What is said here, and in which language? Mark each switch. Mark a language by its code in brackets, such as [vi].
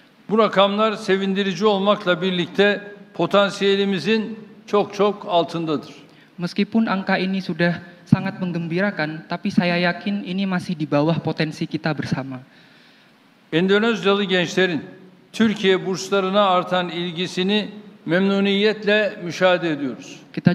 [tr] Bu rakamlar sevindirici olmakla birlikte potansiyelimizin çok altındadır. [id] Meskipun angka ini sudah sangat menggembirakan, tapi saya yakin ini masih di bawah potensi kita bersama. [tr] Endonezyalı gençlerin Türkiye burslarına artan ilgisini memnuniyetle müşahede ediyoruz.